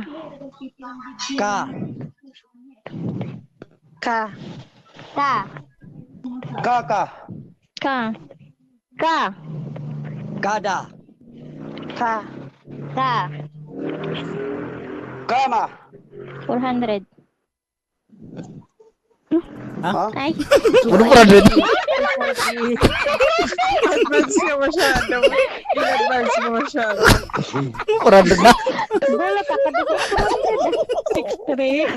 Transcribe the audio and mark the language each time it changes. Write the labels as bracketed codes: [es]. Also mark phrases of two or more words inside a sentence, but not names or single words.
[tl] Ka. Ka. Ta. Kaka. Ka. Ka. Kada. Ka. Ta. Kama. 400. Ha? Ay. Ano 400? Advance ka masyado. In-advance mo masyado. 400 na? Dala ka pa dito. 63.